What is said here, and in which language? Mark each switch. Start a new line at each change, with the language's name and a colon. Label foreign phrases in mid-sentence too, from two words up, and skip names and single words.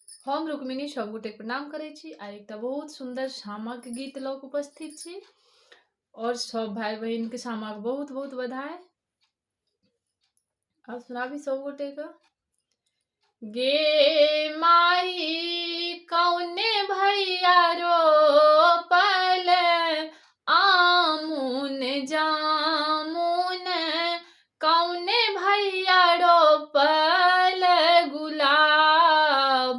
Maithili: हम रुक्मिणी सब गोटे प्रणाम करै छी। आ एकटा बहुत सुंदर सामाक गीत लऽ कऽ उपस्थित छी और सब भाई बहिन के सामाक बहुत बहुत बधाई। अब सुनाबी सब गोटे के। गे माई कौने भैया रोपल आमुन जामुन, कौने भैया रोपल गुलाब।